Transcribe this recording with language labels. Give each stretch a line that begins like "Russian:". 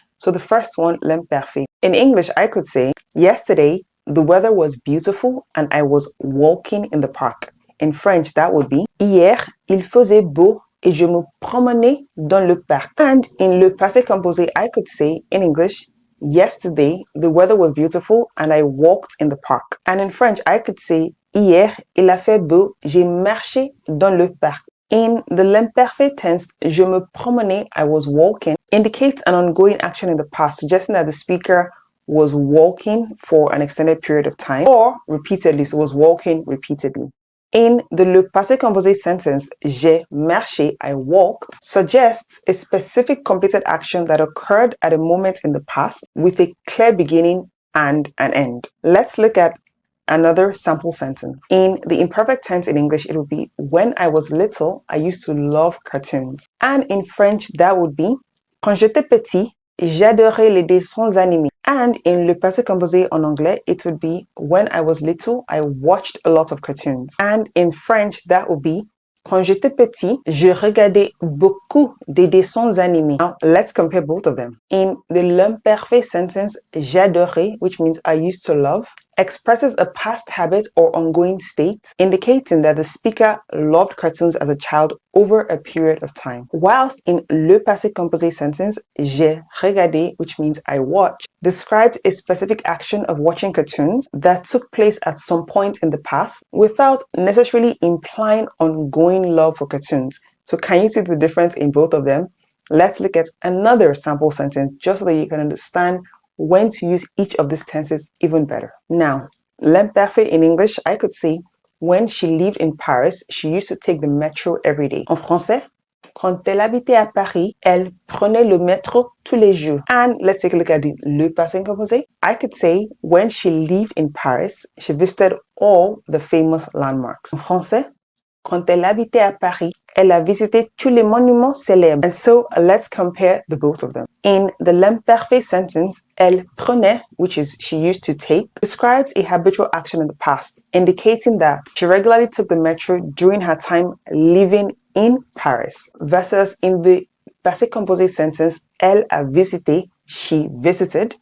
English: So the first one, l'imperfect. In English, I could say, yesterday, the weather was beautiful and I was walking in the park. In French, that would be,
French: hier, il faisait beau et je me promenais dans le parc.
English: And in le passé composé, I could say, in English, yesterday, the weather was beautiful and I walked in the park. And in French, I could say,
French: hier, il a fait beau, j'ai marché dans le parc.
English: In the l'imperfect tense,
French: je me promenais,
English: I was walking, indicates an ongoing action in the past, suggesting that the speaker was walking for an extended period of time, or repeatedly, so was walking repeatedly. In the le passé composé sentence,
French: j'ai marché,
English: I walked, suggests a specific completed action that occurred at a moment in the past with a clear beginning and an end. Let's look at another sample sentence. In the imperfect tense in English, it would be, when I was little, I used to love cartoons. And in French, that would be,
French: quand j'étais petit, j'adorais les dessins animés.
English: And in le passé composé
French: en anglais,
English: it would be, when I was little, I watched a lot of cartoons. And in French, that would be,
French: quand j'étais petit, je regardais beaucoup de dessins animés.
English: Now, let's compare both of them. In the l'imperfect sentence, j'adorais, which means I used to love, expresses a past habit or ongoing state, indicating that the speaker loved cartoons as a child over a period of time. Whilst in le passé composé sentence,
French: j'ai regardé,
English: which means I watched, describes a specific action of watching cartoons that took place at some point in the past without necessarily implying ongoing love for cartoons. So can you see the difference in both of them? Let's look at another sample sentence just so that you can understand when to use each of these tenses even better. Now, l'imperfect in English, I could say, when she lived in Paris, she used to take the metro every day.
French: En français, quand elle habitait à Paris, elle prenait le métro tous les jours.
English: And let's take a look at the le passé composé. I could say, when she lived in Paris, she visited all the famous landmarks.
French: En français, quand elle habitait à Paris, elle a visité tous les monuments célèbres.
English: And so let's compare the both of them. In the l'imperfect sentence,
French: elle prenait,
English: which is she used to take, describes a habitual action in the past, indicating that she regularly took the metro during her time living in Paris, versus in the passé composé sentence,
French: elle a visité,
English: she visited.